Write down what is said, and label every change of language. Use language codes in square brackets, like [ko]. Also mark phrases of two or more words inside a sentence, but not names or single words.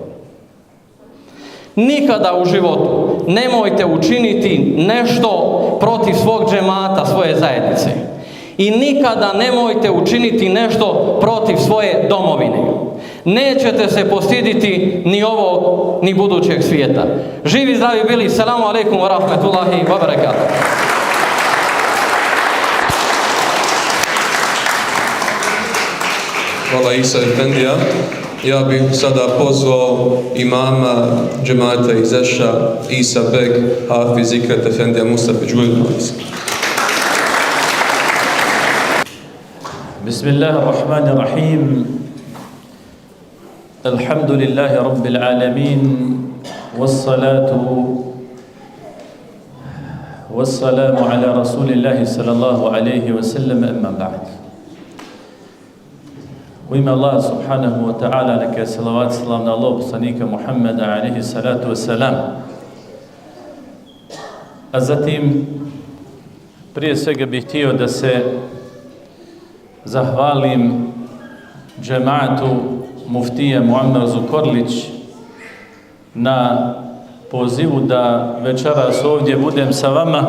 [bs] Nikada u životu nemojte učiniti nešto protiv svog džemata, svoje zajednice. I nikada nemojte učiniti nešto protiv svoje domovine. Nećete se postiditi ni ovog, ni budućeg svijeta. Živi, zdravi bili. [ar] سلام عليكم ورحمة الله وبركاته. [bs] Hvala Isa Efendija. Ja bih sada pozvao imama džemata iz Eša, Isa Beg, Hafiz Ikret Efendija Mustafić. [ar] بسم الله الرحمن الرحيم. الحمد لله رب العالمين. والصلاة والسلام على رسول الله صلى الله عليه وسلم أما بعد. [bs] U ime Allaha [ar] سبحانه وتعالى, [bs] neka je salavat salam na Allahu poslanika Muhammeda [ar] عليه الصلاة والسلام. [bs] A zatim, prije svega bih htio da se zahvalim džematu muftije Muammer Zukorlić na pozivu da večeras ovdje budem sa vama